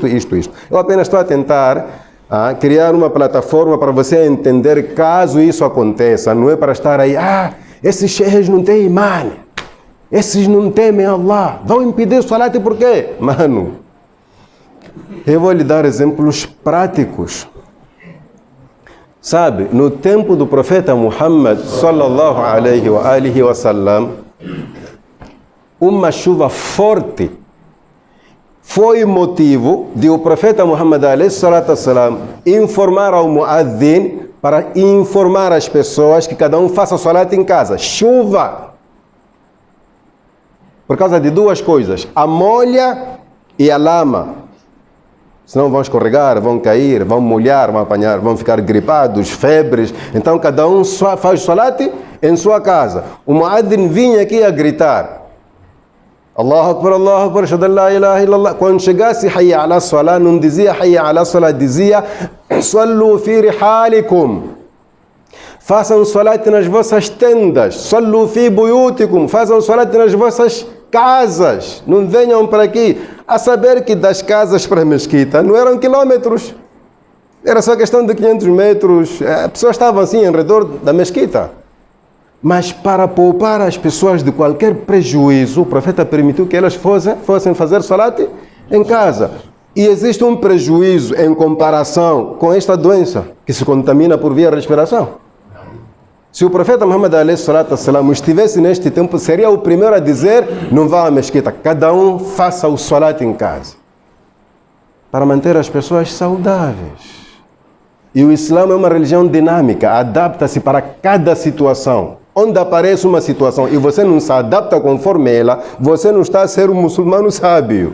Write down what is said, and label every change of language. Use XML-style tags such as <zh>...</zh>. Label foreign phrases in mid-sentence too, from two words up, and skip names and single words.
<pt>Eu apenas estou a tentar criar uma plataforma para você entender caso isso aconteça. Não é para estar aí, esses sheikhs não têm imã. Esses não temem Allah. Vão impedir o salat por quê? Mano, eu vou lhe dar exemplos práticos. Sabe, no tempo do profeta Muhammad</pt> <ar>صلى الله عليه وسلم,</ar> <pt>uma chuva forte foi motivo de o profeta Muhammad</pt> <ar>عليه الصلاة والسلام</ar> <pt>informar ao muaddin para informar as pessoas que cada um faça salat em casa. Chuva! Por causa de duas coisas, a molha e a lama. Senão vão escorregar, vão cair, vão molhar, vão apanhar, vão ficar gripados, febres. Então cada um faz salat em sua casa. O muaddin vinha aqui a gritar:</pt> <ar>الله أكبر أشهد أن لا إله إلا الله.</ar> <pt>Quando chegasse</pt> <ar>حي على الصلاة,</ar> <pt>não dizia</pt> <ar>حي على الصلاة, dizia صلوا في رحالكم.</ar> <pt>Façam salat nas vossas tendas.</pt> <ar>صلوا في بيوتكم.</ar> <pt>Façam salat nas vossas casas. Não venham para aqui. A saber que das casas para a mesquita não eram quilômetros. Era só questão de 500 metros. As pessoas estavam assim em redor da mesquita. Mas para poupar as pessoas de qualquer prejuízo, o profeta permitiu que elas fossem fazer salat em casa. E existe um prejuízo em comparação com esta doença que se contamina por via respiração. Se o profeta Muhammad</pt> <ar>عليه الصلاة والسلام</ar> <pt>estivesse neste tempo, seria o primeiro a dizer: não vá à mesquita, cada um faça o salat em casa, para manter as pessoas saudáveis. E o Islã é uma religião dinâmica, adapta-se para cada situação. Onde aparece uma situação e você não se adapta conforme ela, você não está a ser um muçulmano sábio.</pt>